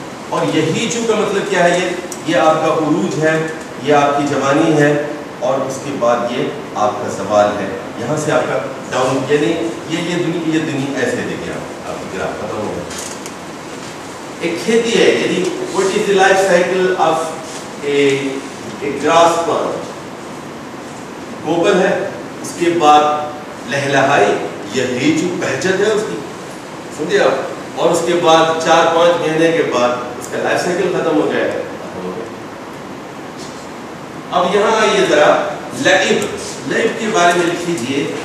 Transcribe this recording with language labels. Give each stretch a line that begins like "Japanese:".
Urdu: اور یہی جو کا مطلب کیا ہے, یہ آپ کا عروج ہے, یہ آپ کی جوانی ہے, اور اس کے بعد یہ آپ کا زوال ہے. یہاں سے آپ کا ڈاؤن, یعنی یہ دنیا ایسے دیکھیں آپ کی گراف ختم ہو گیا. ایک کھیتی ہے, یعنی
English: what is the life cycle of a grass plant.
Urdu: گوبر ہے, اس کے بعد لہلہائی, یہ جو بہجت ہے اس کی, سمجھے آپ, اور اس کے بعد 4-5 مہینے کے بعد اس کا لائف سائیکل ختم ہو گیا. اب یہاں آئیے ذرا لعب کے بارے میں لکھ لیجیے.